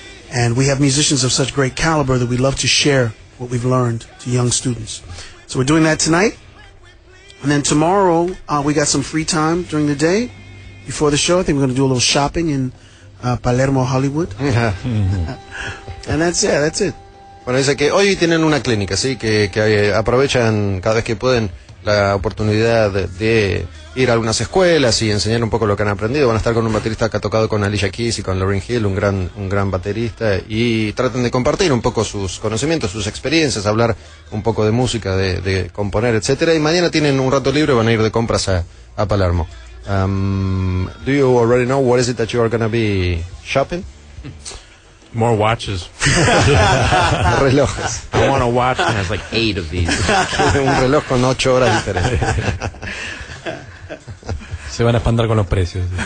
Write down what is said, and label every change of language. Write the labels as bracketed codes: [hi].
[en] And we have musicians of such great caliber that we love to share what we've learned to young students. So we're doing that tonight. And then tomorrow, we got some free time during the day. Before the show, I think we're going to do a little shopping in Palermo, Hollywood. And that's it. [es] Bueno, dice que hoy tienen una clínica, ¿sí? Que aprovechan cada vez que pueden la oportunidad de ir a algunas escuelas y enseñar un poco lo que han aprendido. Van a estar con un baterista que ha tocado con Alicia Keys y con Lauryn Hill, un gran baterista. Y traten de compartir un poco sus conocimientos, sus experiencias, hablar un poco de música, de componer, etcétera. Y mañana tienen un rato libre y van a ir de compras a Palermo. [en] Do you already know what is it that you are going to be shopping? More watches. [es] Relojes. [en] I want a watch that has like 8 of these. [es] Un reloj con 8 horas diferentes. Se van a espantar con los precios.